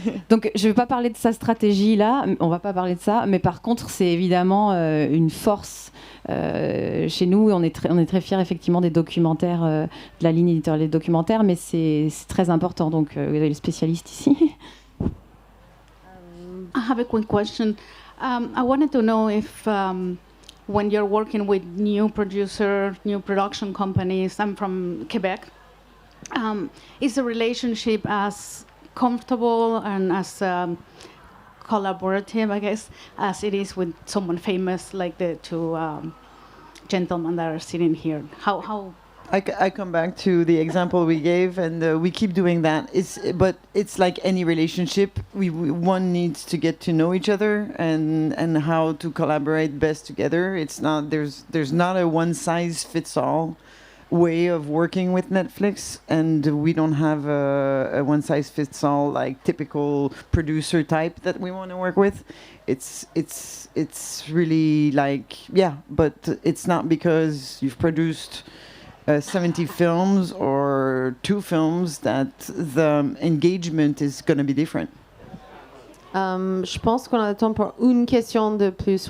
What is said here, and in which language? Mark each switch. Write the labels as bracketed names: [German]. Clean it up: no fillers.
[French] Donc, je ne vais pas parler de sa stratégie là, on ne va pas parler de ça, mais par contre, c'est évidemment une force chez nous. On est très fiers effectivement des documentaires, de la ligne éditoriale des documentaires, mais c'est très important. Donc, vous avez le spécialiste ici. [English] I have a quick question. I wanted to know if when you're working with new producer, new production companies, I'm from Quebec, is the relationship as comfortable and as collaborative, I guess, as it is with someone famous like the two gentlemen that are sitting here? How I come back to the example we gave, and we keep doing that. But it's like any relationship. One needs to get to know each other and how to collaborate best together. It's not there's not a one size fits all way of working with Netflix, and we don't have a one size fits all like typical producer type that we want to work with. It's really like but it's not because you've produced 70 films or 2 films that the engagement is going to be different. [French] Je pense qu'on a le temps pour une question de plus.